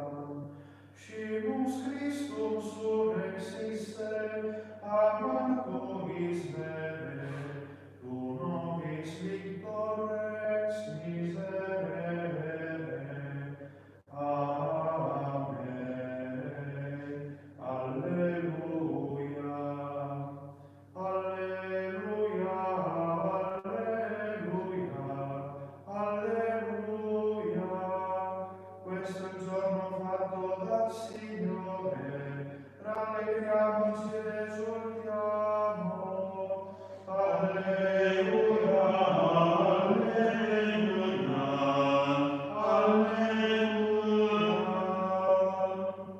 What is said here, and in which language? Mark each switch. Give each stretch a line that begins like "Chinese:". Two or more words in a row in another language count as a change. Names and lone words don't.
Latin: Scimus Christum surrexisse, a mortuis vere, tu nobis victor rex miserere. Amen. Alleluia. Alleluia. Alleluia. Alleluia.
Italian: Questo è il giorno fatto dal Signore, rallegriamoci ed esultiamo. Alleluia. Alleluia. Alleluia.